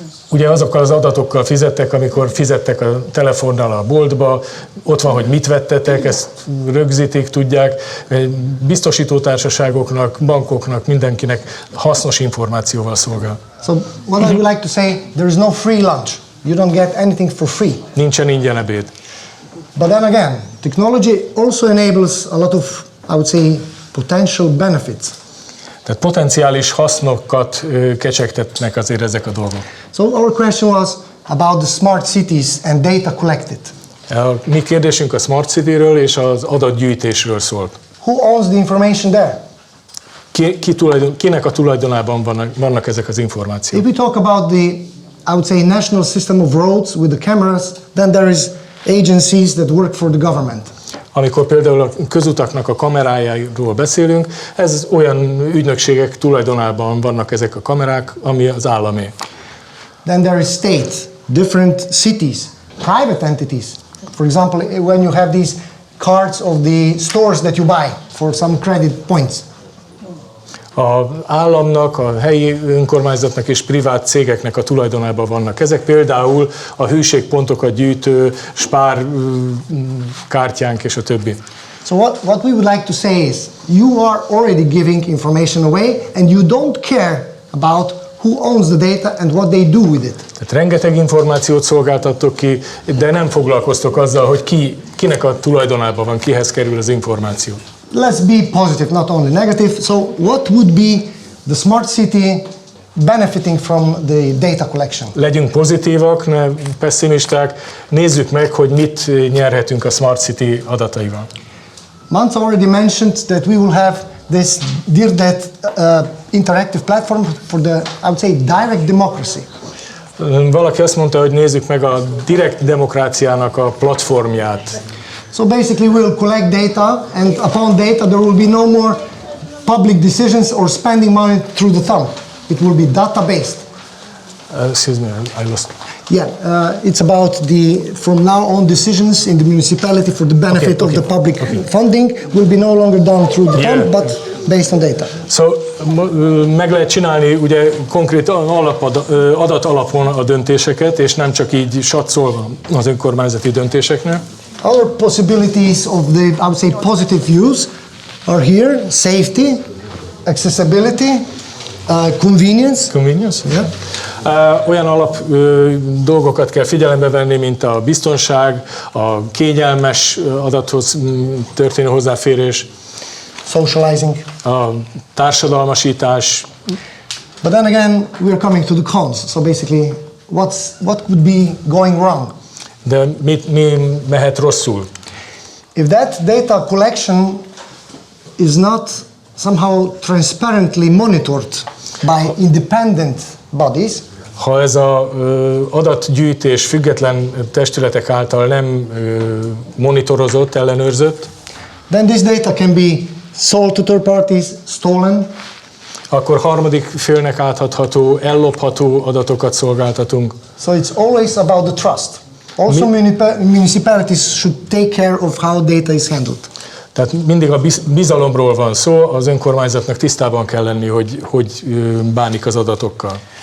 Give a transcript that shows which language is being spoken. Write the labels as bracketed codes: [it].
[hu] Ugye azokkal az adatokkal fizettek, amikor fizettek a telefonnal a boltba, ott van, hogy mit vettetek, ezt rögzítik, tudják, biztosítótársaságoknak, bankoknak, mindenkinek hasznos információval szolgál. [en] So what I would like to say, there is no free lunch. You don't get anything for free. [hu] Nincsen ingyen ebéd. [en] But then again, technology also enables a lot of, I would say, potential benefits. [hu] Tehát potenciális hasznokat kecsegtetnek azért ezek a dolgok. [en] So our question was about the smart cities and data collected. [hu] A mi kérdésünk a Smart City-ről és az adatgyűjtésről szólt. [en] Who owns the information there? [hu] Kinek a tulajdonában vannak ezek az információk? [en] If we talk about the, I would say, national system of roads with the cameras, then there is agencies that work for the government. [hu] Amikor például a közutaknak a kamerájáról beszélünk, ez olyan ügynökségek tulajdonában vannak ezek a kamerák, ami az államé. [en] Then there is states, different cities, private entities. For example, when you have these cards of the stores that you buy for some credit points. [hu] Az államnak, a helyi önkormányzatnak és privát cégeknek a tulajdonában vannak. Ezek például a hűségpontokat gyűjtő spár kártyánk és a többi. [en] So what we would like to say is, you are already giving information away and you don't care about who owns the data and what they do with it. [hu] Tehát rengeteg információt szolgáltattok ki, de nem foglalkoztok azzal, hogy kinek a tulajdonában van, kihez kerül az információ. [en] Let's be positive, not only negative. So what would be the smart city benefiting from the data collection? [hu] Legyünk pozitívak, ne pessimisták, nézzük meg, hogy mit nyerhetünk a Smart City adataival. [en] Mans already mentioned that we will have this DIRDET interactive platform for the, I would say, direct democracy. [hu] Valaki azt mondta, hogy nézzük meg a direkt demokráciának a platformját. [en] So basically we'll collect data, and upon data there will be no more public decisions or spending money through the thumb. It will be data-based. Excuse me, I lost. Yeah, it's about the from now on decisions in the municipality for the benefit of the public funding will be no longer done through the thumb, but based on data. [hu] So, meg lehet csinálni ugye konkrét adat alapon a döntéseket, és nem csak így satszolva az önkormányzati döntéseknél. [en] Other possibilities of the, I would say, positive use are here: safety, accessibility, convenience. Convenience? Yeah. [hu] Olyan dolgokat kell figyelembe venni, mint a biztonság, a kényelmes adathoz történő hozzáférés, [en] Socializing. [hu] a társadalmasítás. [en] But then again, we are coming to the cons. So basically, what could be going wrong? [hu] De mi mehet rosszul? [en] If that data collection is not somehow transparently monitored by independent bodies, [hu] Ha ez az adatgyűjtés független testületek által nem monitorozott, ellenőrzött, [en] then this data can be sold to third parties, stolen, [hu] akkor harmadik félnek átadható, ellopható adatokat szolgáltatunk. [en] so it's always about the trust. Also municipalities should take care of how data is handled. [hu] Tehát mindig a bizalomról van szó, az önkormányzatnak tisztában kell lenni, hogy bánik az adatokkal.